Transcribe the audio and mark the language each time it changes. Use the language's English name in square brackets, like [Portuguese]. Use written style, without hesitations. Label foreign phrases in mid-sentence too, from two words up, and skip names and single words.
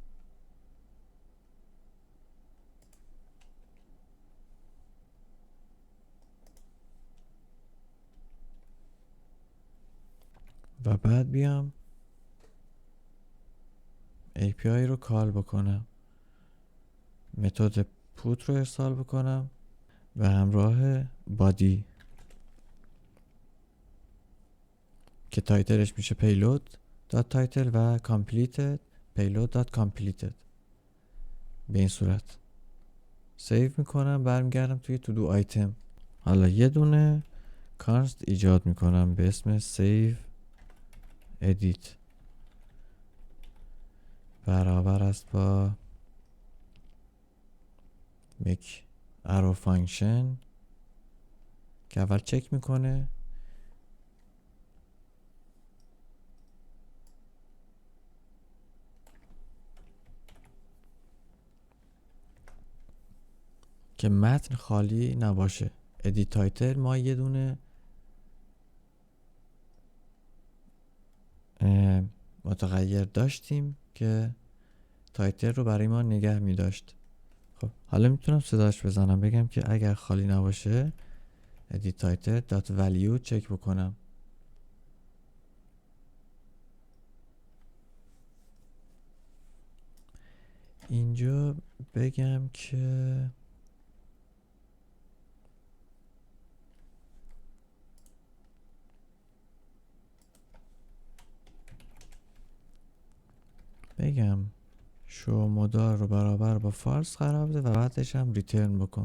[Persian] و بعد بیام API رو کال بکنم، متد پوت رو ارسال بکنم و همراه بادی که تایتلش میشه [English] payload dot title [Persian] و [English] completed payload dot completed. [Persian] به این صورت سیو میکنم، برمیگردم توی [English] to do item. [Persian] حالا یه دونه کانست ایجاد میکنم به اسم [English] save edit [Persian] برابر است با [English] make arrow function [Persian] که اول چک میکنه که متن خالی نباشه. [English] edit title [Persian] ما یه دونه متغیر داشتیم که تایتل رو برای ما نگه می داشت. خب حالا میتونم صداش بزنم بگم که اگر خالی نباشه [English] edit title dot value [Persian] چک بکنم. اینجا بگم که شو مدار رو برابر با فالس قرار بده و بعدش هم ریترن بکن.